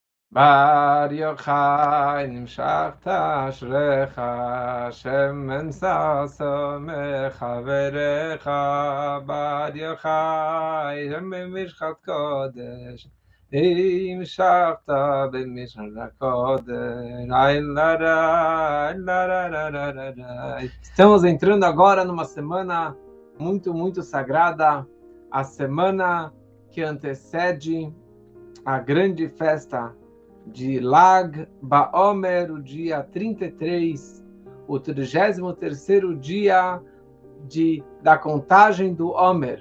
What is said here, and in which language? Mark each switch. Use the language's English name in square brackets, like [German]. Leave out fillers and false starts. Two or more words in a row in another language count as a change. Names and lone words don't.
[Hebrew] בר יוחאי נמשכת אשריך, שמן ששו מחבריך, בר יוחאי במשחת קודש, המשכת במשחת הקודש. Ai, larai, larararararai. [Portuguese] Estamos entrando agora numa semana muito sagrada, a semana que antecede a grande festa de Lag Baomer, o dia 33, o 33º dia da contagem do Omer.